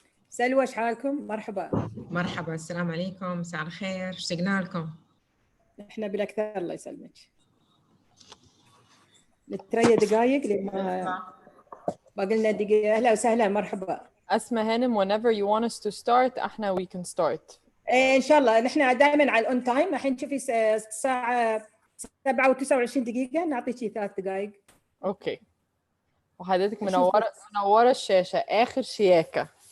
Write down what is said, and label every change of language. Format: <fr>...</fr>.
<ar>سلوى, شحالكم؟ مرحبا. مرحبا, السلام عليكم, مساء الخير, اشتقنا لكم. احنا بالاكثر, الله يسلمك. نتريا دقائق لما باقي لنا دقيقة. اهلا وسهلا, مرحبا.</ar> <en>أسماء هانم, whenever you want us to start</en> <ar>احنا</ar> <en>we can start.</en> <ar>ان شاء الله. نحن دائما على الاون تايم. الحين شوفي الساعة 7:29 دقيقة, نعطيكي 3 دقائق. اوكي. وحضرتك منورة الشاشة, آخر شياكة.</ar>